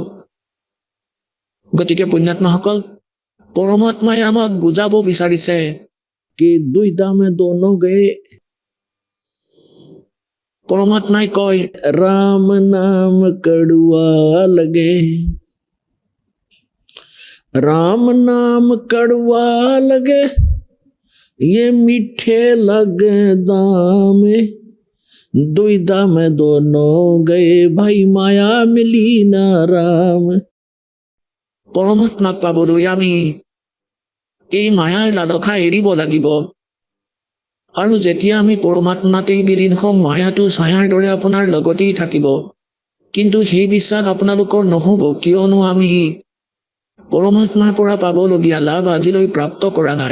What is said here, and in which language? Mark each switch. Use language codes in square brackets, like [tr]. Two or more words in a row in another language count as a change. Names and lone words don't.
[as] গতিকে পুণ্যাত্মাসকল, পৰমাত্মাই আমাক বুজাব বিচাৰিছে কি দুইটা [hi] में दोनों गए। [as] পৰমাত্মাই কয়, [hi] राम नाम कड़ुवा लगे, राम नाम कड़वा लगे, ये मीठे लगे दामे, दुविधा में दोनों गए, भाई माया मिली ना राम। [as] পৰমাত্মাক পাবলৈ আমি এই মায়াৰ লালসা এৰিব লাগিব। আৰু যেতিয়া আমি পৰমাত্মাতেই বিলীন হ'ম, মায়াটো ছায়াৰ দৰে আপোনাৰ লগতেই থাকিব। কিন্তু সেই বিশ্বাস আপোনালোকৰ নহ'ব, কিয়নো আমি পৰমাত্মাৰ পৰা পাবলগীয়া লাভ আজিলৈ প্ৰাপ্ত কৰা নাই।